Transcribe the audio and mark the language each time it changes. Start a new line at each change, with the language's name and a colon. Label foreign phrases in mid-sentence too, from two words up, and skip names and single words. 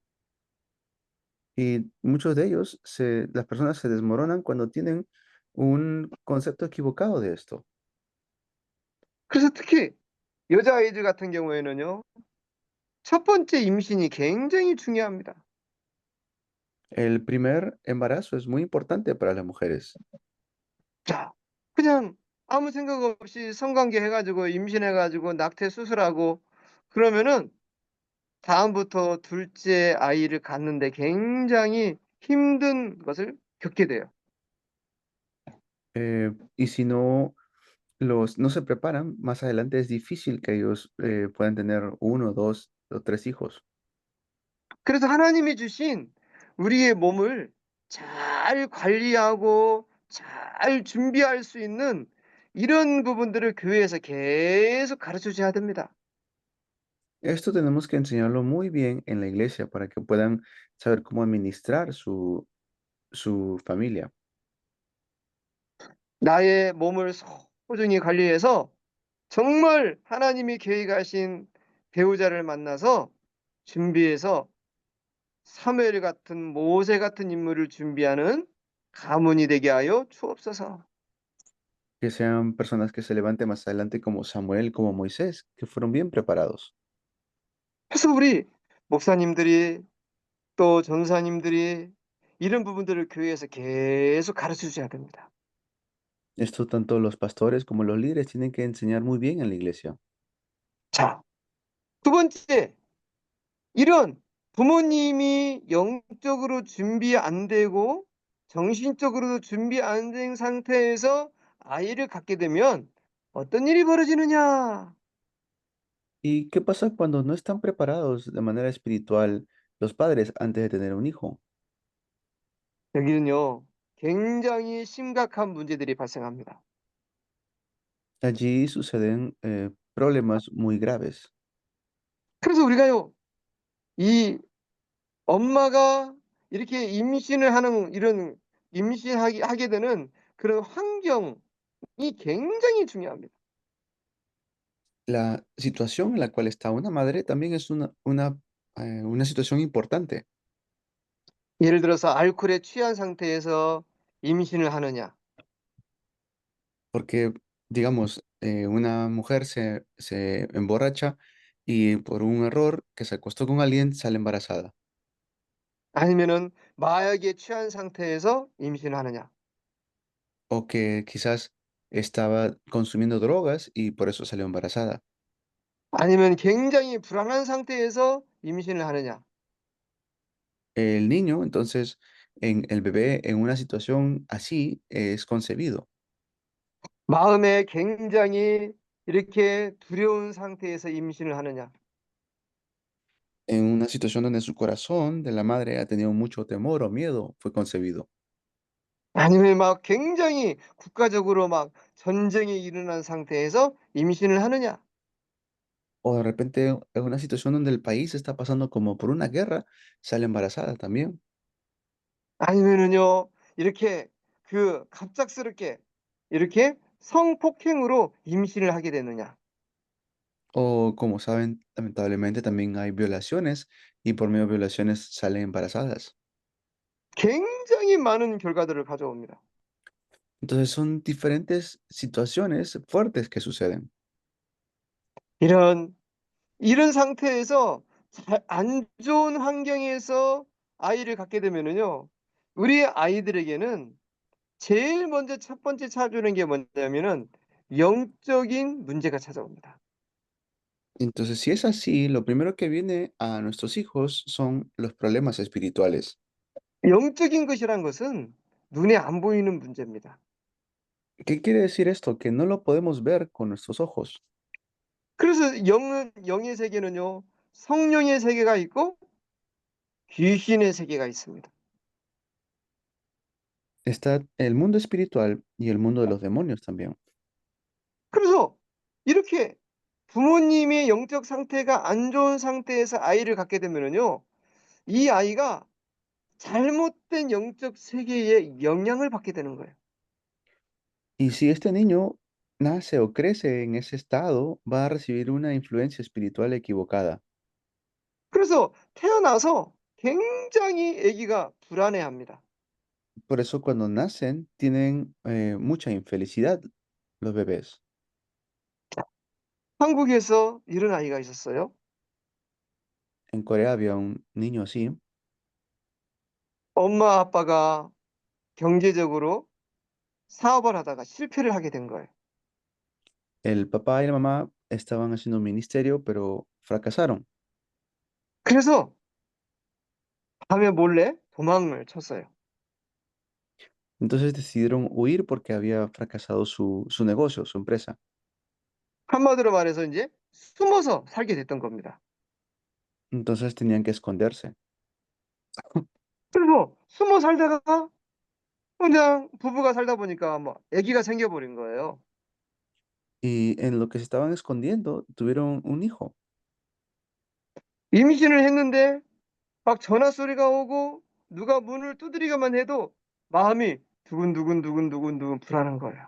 Spanish: Y muchos de ellos, las personas se desmoronan cuando tienen un concepto equivocado de esto.
Korean: 그래서 특히 여자아이들 같은 경우에는요. 첫 번째 임신이 굉장히 중요합니다.
Spanish: El primer embarazo es muy importante para las mujeres.
Korean: 자, 그냥 아무 생각 없이 성관계 해 가지고 임신해 가지고 낙태 수술하고 그러면은 다음부터 둘째 아이를 갖는데 굉장히 힘든 것을 겪게 돼요.
Spanish: Y si no se preparan, más adelante es difícil que ellos puedan tener uno, dos o tres hijos.
Korean: 그래서 하나님이 주신 우리의 몸을 잘 관리하고 잘 준비할 수 있는 이런 부분들을 교회에서 계속 가르쳐 줘야 됩니다.
Spanish: Esto tenemos que enseñarlo muy bien en la iglesia para que puedan saber cómo administrar su familia.
Korean: 나의 몸을 소중히 관리해서 정말 하나님이 계획하신 배우자를 만나서 준비해서 사무엘 같은 모세 같은 인물을 준비하는 가문이 되게 하여 주옵소서.
Spanish: Que sean personas que se levanten más adelante como Samuel, como Moisés, que fueron bien preparados.
Korean: 그래서 우리 목사님들이 또 전사님들이 이런 부분들을 교회에서 계속 가르쳐 주셔야 됩니다.
Spanish: Esto tanto los pastores como los líderes tienen que enseñar muy bien en la iglesia.
Korean: 자, 두 번째, 이런 부모님이 영적으로 준비 안 되고 정신적으로도 준비 안 된 상태에서 아이를 갖게 되면 어떤 일이 벌어지느냐?
Spanish: ¿Y qué pasa cuando no están preparados de manera espiritual los padres antes de tener un hijo?
Korean: 여기는요, 굉장히 심각한 문제들이 발생합니다.
Spanish: Allí suceden problemas muy graves.
Korean: 그래서 우리가요, 이 엄마가 이렇게 임신을 하는 이런 하게 되는 그런 환경이 굉장히 중요합니다.
Spanish: La situación en la cual está una madre también es una situación importante,
Korean: 예를 들어서 알코올에 취한 상태에서 임신을 하느냐,
Spanish: porque, digamos, una mujer se emborracha y por un error que se acostó con alguien sale embarazada,
Korean: 아니면은 마약에 취한 상태에서 임신하느냐,
Spanish: o que quizás estaba consumiendo drogas y por eso salió embarazada,
Korean: 아니면 굉장히 불안한 상태에서 임신을 하느냐.
Spanish: El niño, entonces, en el bebé en una situación así es concebido.
Korean: 마음에 굉장히 이렇게 두려운 상태에서 임신을 하느냐?
Spanish: En una situación donde su corazón de la madre ha tenido mucho temor o miedo, fue concebido.
Korean: 아니면 막 굉장히 국가적으로 막 전쟁이 일어난 상태에서 임신을 하느냐?
Spanish: O de repente en una situación donde el país está pasando como por una guerra, sale embarazada también.
Korean: 아니면은요, 이렇게 갑작스럽게 이렇게 성폭행으로 임신을 하게 되느냐?
Spanish: O como saben, lamentablemente también hay violaciones y por medio de violaciones salen embarazadas.
Korean: 굉장히 많은 결과들을 가져옵니다.
Spanish: Entonces son diferentes situaciones fuertes que suceden.
Korean: 이런 이런 상태에서 안 좋은 환경에서 아이를 갖게 되면은요. 우리 아이들에게는 제일 먼저 첫 번째 찾아오는 게 뭐냐면은 영적인 문제가 찾아옵니다.
Spanish: Entonces, si es así, lo primero que viene a nuestros hijos son los problemas espirituales.
Korean: 영적인 것이란 것은 눈에 안 보이는 문제입니다.
Spanish: ¿Qué quiere decir esto? Que no lo podemos ver con nuestros ojos.
Korean: 그래서 영의 세계는요. 성령의 세계가 있고 귀신의 세계가 있습니다.
Spanish: Está el mundo espiritual y el mundo de los demonios también.
Korean: 그래서 이렇게 부모님의 영적 상태가 안 좋은 상태에서 아이를 갖게 되면은요. 이 아이가 잘못된 영적 세계에 영향을 받게 되는 거예요.
Spanish: Y si este niño nace o crece en ese estado, va a recibir una influencia espiritual equivocada.
Korean: 그래서 태어나서 굉장히 아기가 불안해합니다.
Spanish: Por eso cuando nacen tienen mucha infelicidad los bebés.
Korean: 한국에서 이런 아이가 있었어요.
Spanish: En Corea había un niño así.
Korean: 엄마 아빠가 경제적으로 사업을 하다가 실패를 하게 된 거예요.
Spanish: El papá y la mamá estaban haciendo un ministerio, pero fracasaron.
Korean: 그래서 밤에 몰래 도망을 쳤어요.
Spanish: Entonces decidieron huir porque había fracasado su negocio, su empresa.
Korean: 한마디로 말해서 이제 숨어서 살게 됐던 겁니다.
Spanish: Entonces tenían que esconderse.
Korean: 그래서 숨어 살다가 그냥 부부가 살다 보니까 뭐 아기가 생겨 버린 거예요.
Spanish: Y en lo que se estaban escondiendo, tuvieron un hijo.
Korean: 임신을 했는데 막 전화 소리가 오고 누가 문을 두드리기만 해도 마음이 두근두근 불안한 거예요.